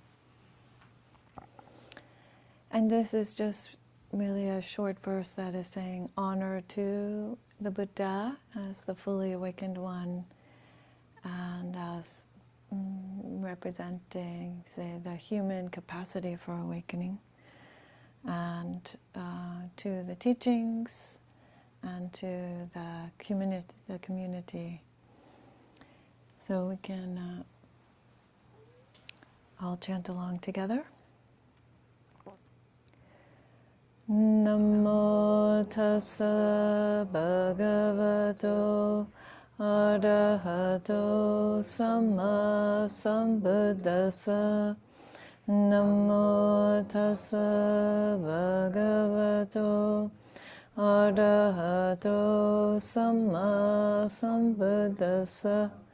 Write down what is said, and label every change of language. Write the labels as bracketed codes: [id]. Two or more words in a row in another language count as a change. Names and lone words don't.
[en] And this is just really a short verse that is saying honor to the Buddha as the fully awakened one and as representing, say, the human capacity for awakening, and to the teachings and to the community. So we can all chant along together. [pi] Namo tassa bhagavato arahato samma sambuddhassa. Namo tassa bhagavato arahato samma sambuddhassa.